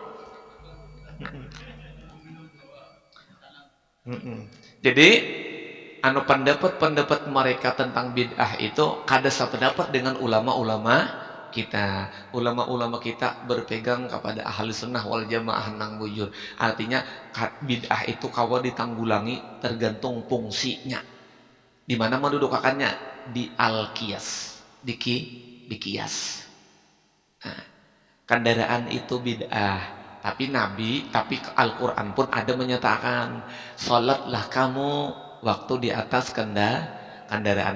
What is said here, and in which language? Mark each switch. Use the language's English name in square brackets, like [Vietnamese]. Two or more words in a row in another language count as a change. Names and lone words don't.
[Banjar] Jadi anu pendapat mereka tentang bid'ah itu kada sependapat dengan ulama-ulama kita. Ulama-ulama kita berpegang kepada [Arabic] أهل السنة والجماعة [Banjar] nang bujur. Artinya bid'ah itu kawa ditanggulangi tergantung fungsinya. Di mana mendudukannya? Di al-qiyas, di kias. Nah, kendaraan itu bid'ah. [Indonesian] Tapi Al-Quran pun ada menyatakan, sholatlah kamu waktu di atas kendaraan.